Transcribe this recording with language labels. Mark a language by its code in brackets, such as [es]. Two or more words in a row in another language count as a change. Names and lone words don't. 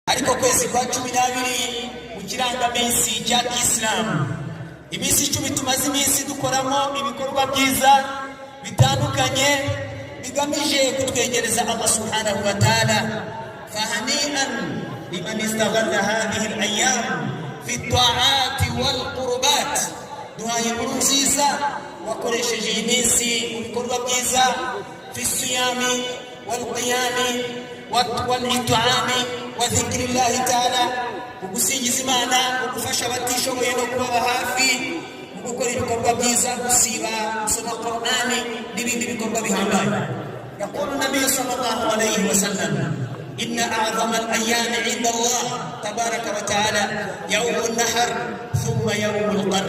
[rw] ariko kwezi kwa 12 mu kirangaminsi cya Islam. Iminsi 10 tumaze iminsi dukoramo ibikorwa byiza bitandukanye bigamije kutwegereza [ar] الله سبحانه وتعالى. فهنيئا لمن استغل هذه الأيام في الطاعات والقربات. [rw] Duhaye nziza wakoresheje iminsi mu bikorwa byiza [ar] في الصيام والقيام والإطعام وذكر الله تعالى, [rw] ugusingiza Imana, ugufasha abatishoboye no kubaba hafi, gukora ibikorwa byiza, gusiba, gusoma Qur'ani n'ibindi bikorwa bihambaye. [ar] يقول نبي صلى الله عليه وسلم، إن أعظم الأيام عند الله تبارك وتعالى يوم النحر ثم يوم القدر.